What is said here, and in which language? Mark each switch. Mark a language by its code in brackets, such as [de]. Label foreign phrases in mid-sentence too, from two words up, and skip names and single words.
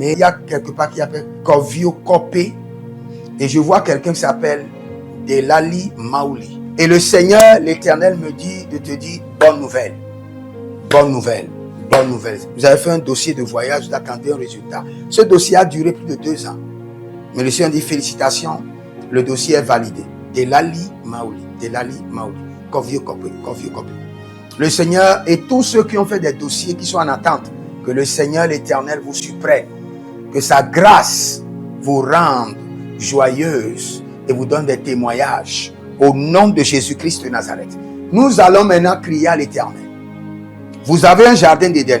[fr] Il y a quelque part qui s'appelle Kovio Kopé. Et je vois quelqu'un qui s'appelle de l'Ali Maouli. Et le Seigneur, l'Éternel, me dit de te dire bonne nouvelle. Bonne nouvelle. Bonne nouvelle. Vous avez fait un dossier de voyage, vous attendez un résultat. Ce dossier a duré plus de 2 ans. Mais le Seigneur dit félicitations, le dossier est validé. De l'Ali Maouli. De l'Ali Maouli. Kovio Kopé. Kovio Kopé. Le Seigneur et tous ceux qui ont fait des dossiers qui sont en attente, que le Seigneur l'Éternel vous surprenne, que sa grâce vous rende joyeuse et vous donne des témoignages au nom de Jésus-Christ de Nazareth. Nous allons maintenant crier à l'Éternel. Vous avez un jardin d'Éden.